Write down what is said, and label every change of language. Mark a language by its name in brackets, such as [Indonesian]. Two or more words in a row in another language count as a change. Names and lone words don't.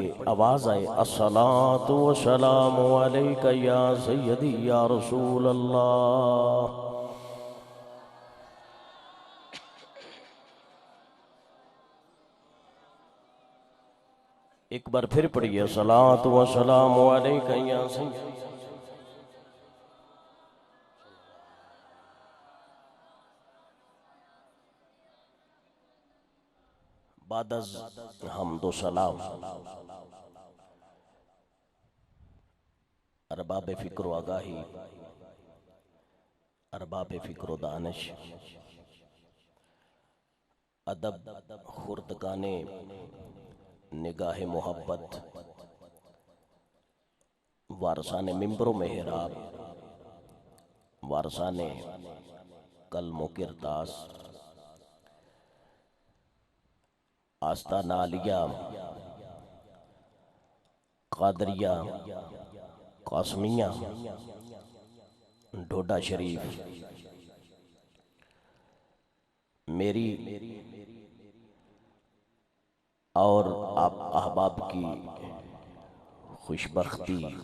[Urdu] آواز آئے [Arabic] الصلاۃ والسلام علیک یا سیدی یا رسول اللہ۔ [Urdu] ایک بار پھر پڑھیے [Arabic] الصلاۃ والسلام علیک یا سیدی۔ [Urdu] بعد از حمد و سلام ارباب فکر و آگاہی، ارباب فکر و دانش، ادب خردگانے نگاہ محبت، وارثان ممبر و محراب، وارثان قلم و کرداس، آستانہ عالیہ قادریہ قاسمیہ ڈھوڈا شریف، میری اور آپ احباب کی خوش بختی